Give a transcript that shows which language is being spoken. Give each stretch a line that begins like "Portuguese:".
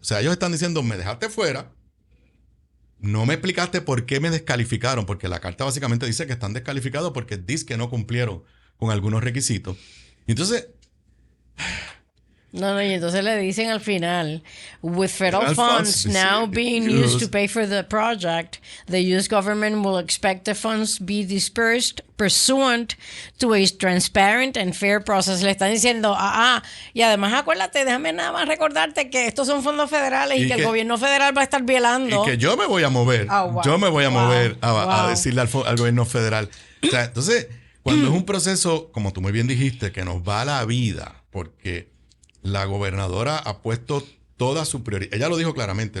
Spanish: O sea, ellos están diciendo, me dejaste fuera, no me explicaste por qué me descalificaron, porque la carta básicamente dice que están descalificados porque dice que no cumplieron con algunos requisitos. Entonces, No, y entonces le dicen al final,
English: with federal funds now being used to pay for the project, the U.S. government will expect the funds be dispersed pursuant to a transparent and fair process.
Spanish: Le están diciendo, y además acuérdate, déjame nada más recordarte que estos son fondos federales y que el gobierno federal va a estar violando. Y que yo me voy a mover, yo me voy a mover a decirle al gobierno federal. O sea, entonces, cuando es un proceso, como tú muy bien dijiste, que nos va a la vida, porque la gobernadora ha puesto toda su prioridad. Ella lo dijo claramente.